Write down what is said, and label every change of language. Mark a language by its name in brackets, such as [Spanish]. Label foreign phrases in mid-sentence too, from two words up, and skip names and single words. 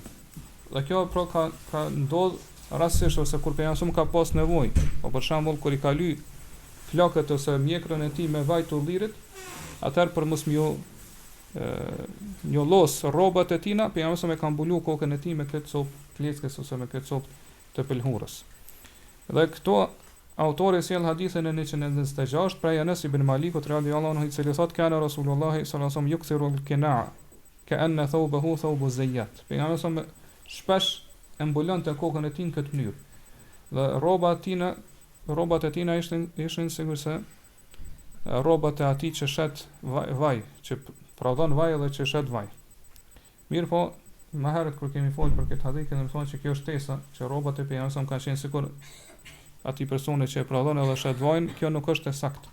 [Albanian] Dhe kjo pra ka ndodh rastësisht ose kur pejgamberi ka pas nevojë, po për shembull kur i ka ly flakët ose mjekrën e tij me vaj të ullirit, atëherë për mos mjo njollos rrobat e tina, pejgamberi ka mbulu kokën e tij me këtë copë leskës ose me këtë copë të pëlhurës. Dhe këto autori sjell hadithin e 126 prej Anas ibn Malikut [Arabic] رضي الله عنه, [Albanian] i cili thotë [Arabic] كان رسول الله صلى الله عليه وسلم يكثر القناع كأن ثوبه ثوب زيات. [Albanian] Pejgamberi shpesh e mbulonte kokën e tij në këtë mënyrë. Dhe rrobat e tina ishin sigurisht rrobat e atij që shet vaj, që prodhon vaj edhe që shet vaj. Mirë po, më herët kur kemi folur për këtë hadith, kemi thonë që kjo është tesa, që rrobat e pejgamberit kanë qenë sikur atij personi që e prodhon edhe shet vajin, kjo nuk është e saktë.